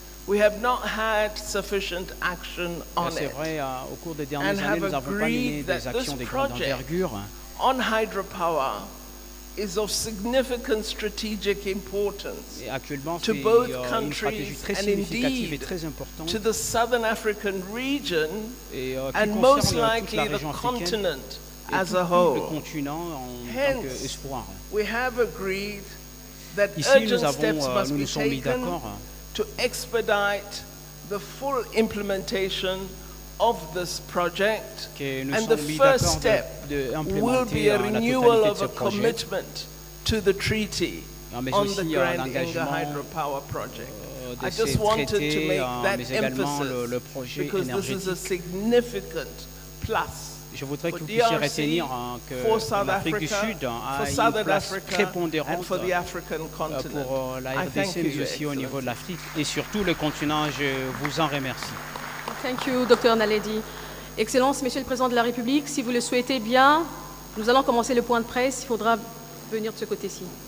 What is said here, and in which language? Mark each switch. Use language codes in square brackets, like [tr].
[en] we have not had sufficient action on it. [fr] C'est vrai, au cours des dernières années, nous n'avons pas mené des actions de grande envergure. [en] On hydropower is of significant strategic importance to both countries and indeed to the Southern African region and most likely the continent as a whole. Hence, we have agreed that urgent steps must be taken to expedite the full implementation of this project, and the first step will be a renewal of a commitment to the treaty on the Grand Inga hydropower project. I just wanted to make that emphasis because this is a significant plus. [fr] Je voudrais que vous puissiez retenir que l'Afrique du Sud a une place prépondérante pour la RDC, mais aussi au niveau de l'Afrique et surtout le continent. Je vous en remercie. [en] Thank you, Dr. Naledi. [fr] Excellence, Monsieur le Président de la République, si vous le souhaitez bien, nous allons commencer le point de presse. Il faudra venir de ce côté-ci.